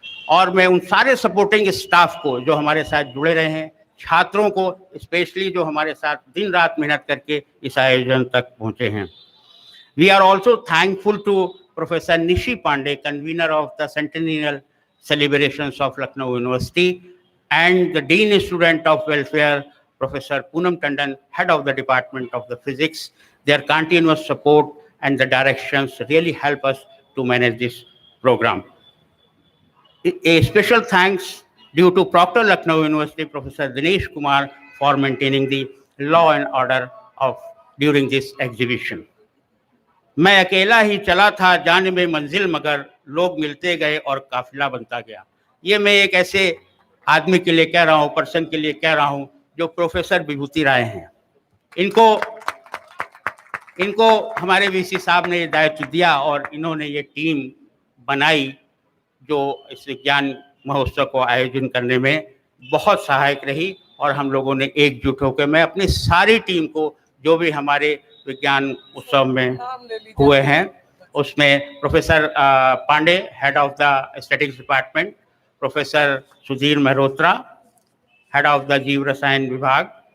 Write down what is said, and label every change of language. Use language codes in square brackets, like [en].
[hi] और मैं उन सारे सपोर्टिंग स्टाफ को जो हमारे साथ जुड़े रहे हैं, छात्रों को स्पेशली जो हमारे साथ दिन रात मेहनत करके इस आयोजन तक पहुंचे हैं। [en] We are also thankful to professor Nishi Pandey, convener of the centennial celebrations of Lucknow university, and the Dean Student of Welfare, Professor Poonam Tandon, Head of the Department of the Physics. Their continuous support and the directions really help us to manage this program. A special thanks due to Proctor Lucknow University, Professor Dinesh Kumar, for maintaining the law and order of during this exhibition. [hi] मैं अकेला ही चला था जाने में मंजिल, मगर लोग मिलते गए और काफिला बनता गया। ये मैं एक ऐसे आदमी के लिए कह रहा हूँ, पर्सन के लिए कह रहा हूँ जो प्रोफेसर विभूति राय हैं। इनको हमारे वीसी साहब ने दायित्व दिया और इन्होंने ये टीम बनाई जो इस विज्ञान महोत्सव को आयोजन करने में बहुत सहायक रही, और हम लोगों ने एकजुट होकर, मैं अपनी सारी टीम को जो भी हमारे विज्ञान उत्सव में हुए हैं उसमें professor Pandey, [en] head of the statistics department, [hi] professor Sudhir Mehrotra, head of the जीव रसायन विभाग,